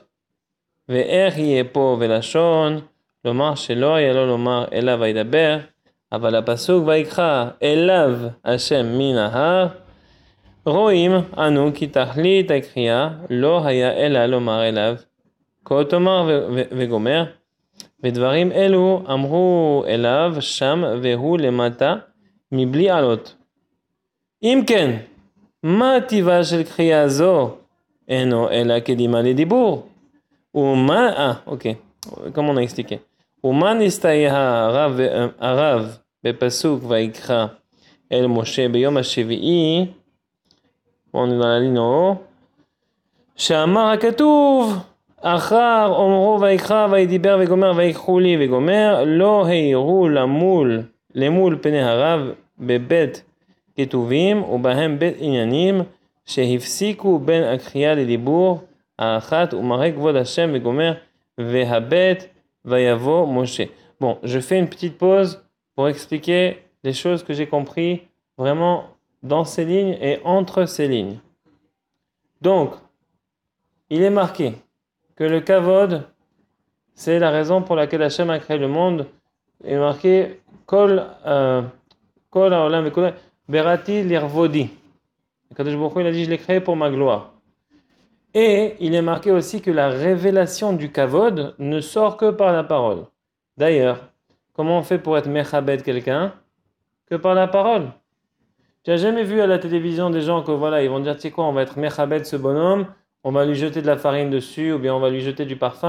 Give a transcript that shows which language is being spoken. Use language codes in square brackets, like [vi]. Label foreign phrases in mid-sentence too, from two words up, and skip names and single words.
[he] ואיך יהיה פה ולשון, לומר שלא היה לו לומר אליו וידבר, אבל הפסוק ויקרא אליו השם מן ההר, רואים אנו כי תכלית הקריאה לא היה אלא לומר אליו כה תאמר וגומר, ודברים אלו אמרו אליו שם והוא למטה מבלי עלות. אם כן, מה טיבה של קריאה זו? אינו אלא קדימה לדיבור. ומה, אוקיי, [fr] comme on a expliqué. [he] ומה נסתייע הרב בפסוק ויקרא אל משה ביום השביעי, [fr] on est dans la ligne en haut, [he] שאמר הכתוב, אחר אומרו ויקרא וידיבר וגומר ויקחו לי וגומר, לא העירו למול פני הרב בבית כתובים ובהם בית עניינים שהפסיקו בין הקריאה לדיבור האחת ומראה כבוד השם וגומר והבית ויבוא משה. [fr] Bon, je fais une petite pause pour expliquer les choses que j'ai compris vraiment dans ces lignes et entre ces lignes. Donc, il est marqué que le kavod, c'est la raison pour laquelle Hachem a créé le monde. Il est marqué [he] כל העולם וכל בראתי לכבודי. קדוש ברוך הוא, [fr] il a dit je l'ai créé pour ma gloire. Et il est marqué aussi que la révélation du kavod ne sort que par la parole. D'ailleurs, comment on fait pour être mechabed quelqu'un? Que par la parole. Tu n'as jamais vu à la télévision des gens que voilà, ils vont dire tu sais quoi, on va être mechabed ce bonhomme, on va lui jeter de la farine dessus ou bien on va lui jeter du parfum.